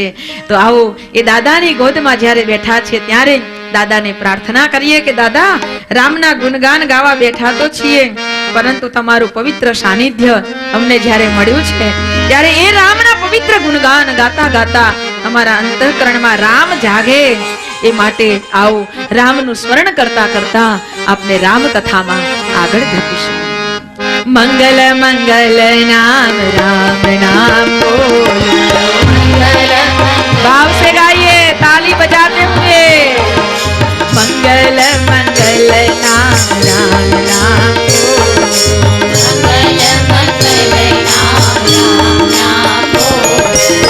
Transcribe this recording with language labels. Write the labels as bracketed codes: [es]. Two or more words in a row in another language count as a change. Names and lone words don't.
[gu] તો આવો એ દાદાની ગોદમાં જ્યારે બેઠા છે ત્યારે દાદાને પ્રાર્થના કરીએ કે દાદા, રામના ગુણગાન ગાવા બેઠા તો છીએ, પરંતુ તમારું પવિત્ર સાનિધ્ય અમને જ્યારે મળ્યું છે ત્યારે એ રામના પવિત્ર ગુણગાન ગાતા ગાતા અમારા અંતઃકરણમાં રામ જાગે. એ માટે આવો રામનું સ્મરણ કરતા કરતા આપણે રામ કથામાં આગળ ધપીશું. [hi] मंगल मंगल नाम राम नाम बोलो, भाव से गाइए ताली बजाते हुए. मंगल मंगल नाम राम नाम बोलो, मंगल मंगल नाम राम बोलो.